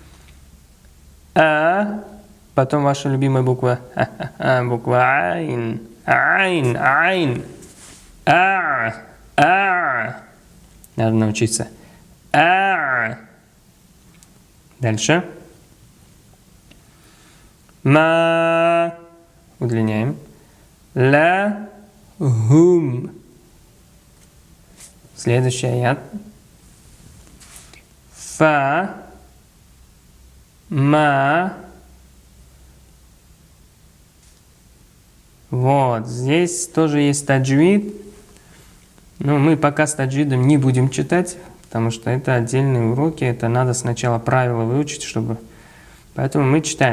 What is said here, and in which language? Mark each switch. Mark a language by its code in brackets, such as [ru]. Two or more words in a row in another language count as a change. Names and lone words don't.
[ru] А. Потом ваша любимая буква. Буква айн. Айн. Айн. А. Надо научиться. Дальше. Ма. Удлиняем. Ла. Хум. Следующий аят. Фа. Ма. Вот, здесь тоже есть таджвид. Но мы пока с таджвидом не будем читать, потому что это отдельные уроки. Это надо сначала правила выучить, чтобы... Поэтому мы читаем.